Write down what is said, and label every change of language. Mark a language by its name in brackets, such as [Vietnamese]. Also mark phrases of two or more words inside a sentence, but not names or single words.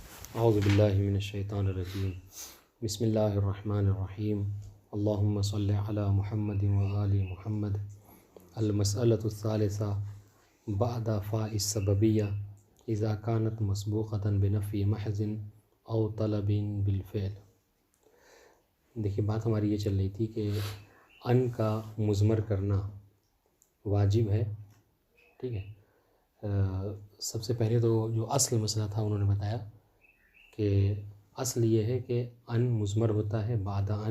[Arabic] أعوذ بالله من الشيطان الرجيم بسم الله الرحمن الرحيم اللهم صل على محمد وآل محمد. المسألة الثالثة بعد فاء السببية إذا كانت مسبوقة بنفي محض أو طلب بالفعل. [Hindi] देखिए, बात हमारी ये चल रही थी कि अन का मुज़मर करना वाजिब है। ठीक है। सबसे पहले तो जो असल मसला था उन्होंने बताया कि असल ये है कि अन मुज़मर होता है बादा अन।